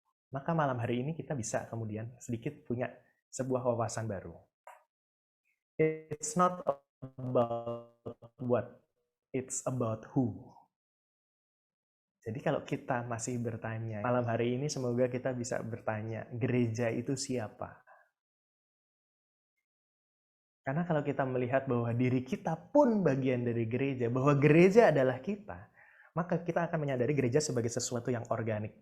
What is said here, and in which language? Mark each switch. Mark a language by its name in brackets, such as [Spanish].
[Indonesian] Maka malam hari ini kita bisa kemudian sedikit punya sebuah wawasan baru. [English] It's not about what, it's about who. [Indonesian] Jadi kalau kita masih bertanya, malam hari ini semoga kita bisa bertanya, gereja itu siapa? Karena kalau kita melihat bahwa diri kita pun bagian dari gereja, bahwa gereja adalah kita, maka kita akan menyadari gereja sebagai sesuatu yang organik.